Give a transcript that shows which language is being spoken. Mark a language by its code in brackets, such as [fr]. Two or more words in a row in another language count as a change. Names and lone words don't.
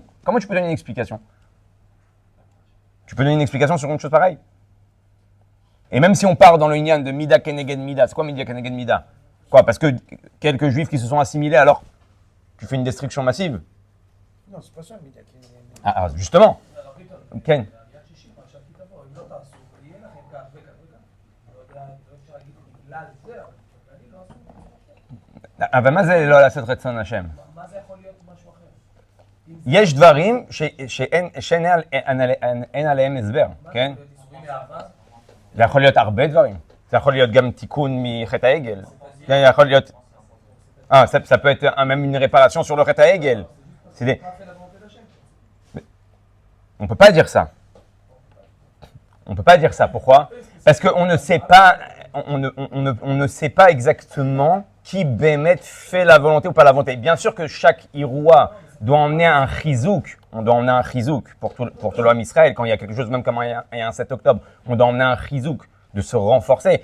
[fr] Comment tu peux donner une explication? Tu peux donner une explication sur une chose pareille? Et même si on part dans le Inyan de [he] מידה כנגד מידה, [fr] c'est quoi [he] מידה כנגד מידה? [fr] Quoi? Parce que quelques juifs qui se sont assimilés, alors tu fais une destruction massive? Non, c'est pas ça, [he] מידה כנגד מידה. [fr] Ah, justement. Ken. [he] אבל מה זה לא לעשות רצון השם? מה זה יכול להיות משהו אחר? יש דברים שאין עליהם הסבר, כן? זה יכול להיות הרבה דברים. זה יכול להיות גם תיקון מחטא העגל. זה יכול להיות... [fr] ça peut être même une réparation sur le [he] חטא העגל. [fr] On ne peut pas dire ça. On ne peut pas dire ça. Pourquoi? Parce qu'on ne sait pas, on ne sait pas exactement qui Bémet fait la volonté ou pas la volonté. Bien sûr que chaque Iroua doit emmener un chizouk. On doit emmener un chizouk pour tout l'homme Israël. Quand il y a quelque chose, même comme il y a un 7 octobre, on doit emmener un chizouk de se renforcer.